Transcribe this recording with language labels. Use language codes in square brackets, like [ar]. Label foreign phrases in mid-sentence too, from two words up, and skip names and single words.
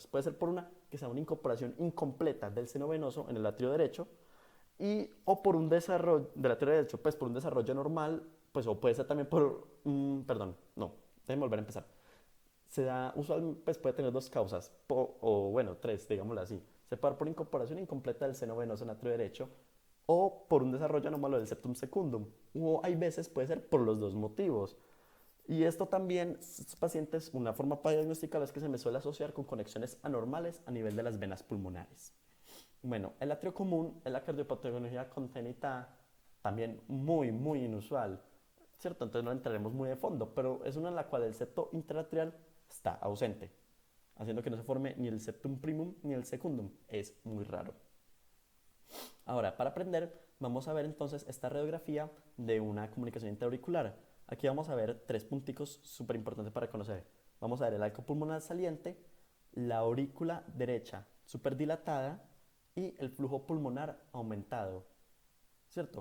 [es] Puede ser por una que sea una incorporación incompleta del seno venoso en el atrio derecho y o por un desarrollo del atrio derecho, pues por un desarrollo normal, pues o puede ser también por, perdón, no, déjenme volver a empezar. Se da, usualmente pues puede tener dos causas, o bueno, tres, digámoslo así. Se puede dar por incorporación incompleta del seno venoso en atrio derecho o por un desarrollo anómalo del [la] septum secundum. [es] O hay veces puede ser por los dos motivos. Y esto también, estos pacientes, una forma para diagnosticar es que se me suele asociar con conexiones anormales a nivel de las venas pulmonares. Bueno, el atrio común es la cardiopatología congénita también muy inusual, ¿cierto? Entonces no entraremos muy de fondo, pero es una en la cual el septo interatrial está ausente, haciendo que no se forme ni el [la] septum primum [es] ni el secundum. Es muy raro. Ahora, para aprender, vamos a ver entonces esta radiografía de una comunicación interauricular. Aquí vamos a ver tres punticos súper importantes para conocer. Vamos a ver el arco pulmonar saliente, la aurícula derecha súper dilatada y el flujo pulmonar aumentado, ¿cierto?